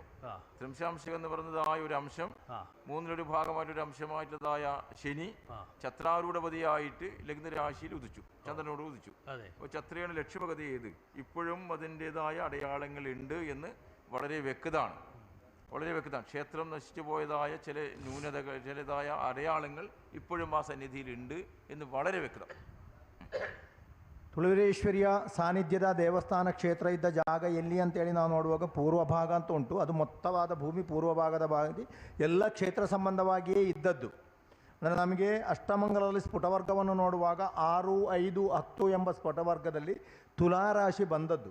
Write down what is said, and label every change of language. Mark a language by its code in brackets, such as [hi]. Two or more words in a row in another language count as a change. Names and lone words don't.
[ml] ത്രിംശാംശകം എന്ന് പറയുന്നതായ ഒരു അംശം, മൂന്നിലൊരു ഭാഗമായിട്ടൊരു അംശമായിട്ടതായ ശനി ഛത്രാരൂഢപതിയായിട്ട് ലഗ്നരാശിയിൽ ഉദിച്ചു, ചന്ദ്രനോട് ഉദിച്ചു. അപ്പോൾ ഛത്രയുടെ ലക്ഷ്മഗതി ഏത്? ഇപ്പോഴും അതിൻ്റെതായ അടയാളങ്ങളുണ്ട് എന്ന് വളരെ വ്യക്തമാണ്, വളരെ വ്യക്തമാണ്. ക്ഷേത്രം നശിച്ചു പോയതായ ചില ന്യൂനതകൾ, ചിലതായ അടയാളങ്ങൾ ഇപ്പോഴും ആ സന്നിധിയിലുണ്ട് എന്ന് വളരെ വ്യക്തം. [kn] ತುಳುವೇಶ್ವರಿಯ ಸಾನ್ನಿಧ್ಯದ ದೇವಸ್ಥಾನ ಕ್ಷೇತ್ರ ಇದ್ದ ಜಾಗ ಎಲ್ಲಿ ಅಂತೇಳಿ ನಾವು ನೋಡುವಾಗ ಪೂರ್ವ ಭಾಗ ಅಂತ ಉಂಟು. ಅದು ಮೊತ್ತವಾದ ಭೂಮಿ ಪೂರ್ವ ಭಾಗದ ಭಾಗದಲ್ಲಿ ಎಲ್ಲ ಕ್ಷೇತ್ರ ಸಂಬಂಧವಾಗಿಯೇ ಇದ್ದದ್ದು. ಅಂದರೆ ನಮಗೆ ಅಷ್ಟಮಂಗಲದಲ್ಲಿ ಸ್ಫುಟವರ್ಗವನ್ನು ನೋಡುವಾಗ 6, 5, 10 ಎಂಬ ಸ್ಫುಟವರ್ಗದಲ್ಲಿ ತುಲಾರಾಶಿ ಬಂದದ್ದು.